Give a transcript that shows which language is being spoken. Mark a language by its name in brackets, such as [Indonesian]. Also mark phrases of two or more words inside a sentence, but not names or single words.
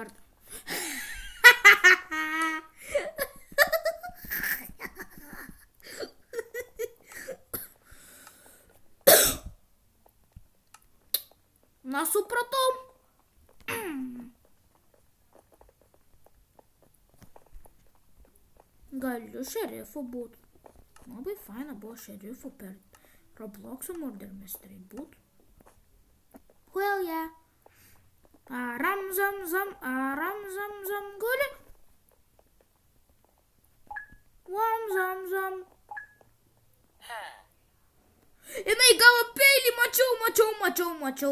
[Lithuanian] Na, supratau. Galiu šerifu būt. Labai faina buvo šerifu per Roblox'o Murder Mystery būt. [English] Well, yeah. Aram zam zam guli. Wam zam. [Lithuanian] Jinai gavo peilį, mačiau.